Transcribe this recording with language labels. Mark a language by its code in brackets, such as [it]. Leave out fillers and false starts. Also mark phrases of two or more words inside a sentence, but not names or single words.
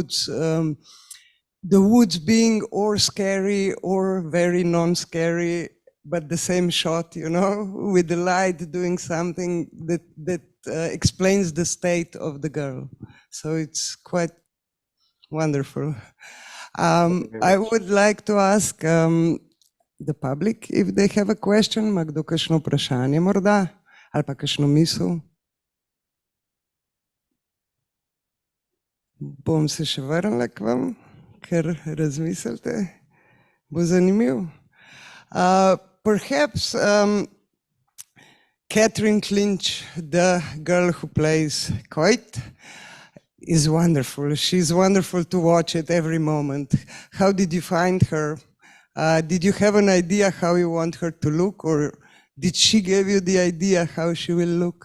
[en] woods being or scary or very non-scary, but the same shot, with the light doing something that explains the state of the girl. So it's quite wonderful. I would like to ask the public if they have a question. [sl] Ma kdo kakšno vprašanje morda? Ali pa kakšno misel? Bom se še vrnila k vam, ker razmislite, bo zanimiv. [en] Perhaps Catherine Clinch, the girl who plays Coit, is wonderful. She's wonderful to watch at every moment. How did you find her? Did you have an idea how you want her to look, or did she give you the idea how she will look?